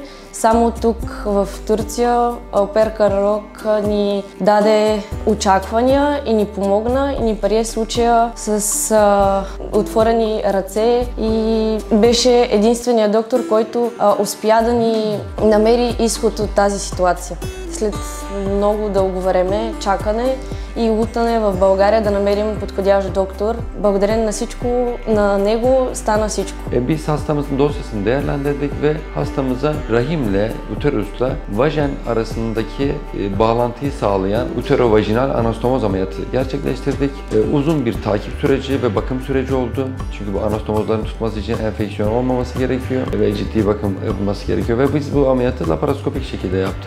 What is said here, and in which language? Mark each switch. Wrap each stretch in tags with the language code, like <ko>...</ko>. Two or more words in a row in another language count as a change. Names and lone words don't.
<bg>Само тук в Турция Елпер Каралок ни даде очаквания и ни помогна и ни прие случая с отворени ръце и беше единственият доктор, който успя да ни намери изход от тази ситуация. След много дълго време чакане и лутане в България да намерим подходящ доktор. Благодарение на всичко, на него stana всичко.</bg> <tr>Biz hastamızın dosyasını değerlendirdik ve hastamıza rahimle, uterusla vajen arasındaki bağlantıyı sağlayan uterovajinal anastomoz ameliyatı gerçekleştirdik. Uzun bir takip süreci ve bakım süreci oldu. Çünkü bu anastomozların tutması için enfeksiyon olmaması gerekiyor ve ciddi bakım yapılması gerekiyor ve biz bu ameliyatı laparoskopik şekilde yaptık.</tr>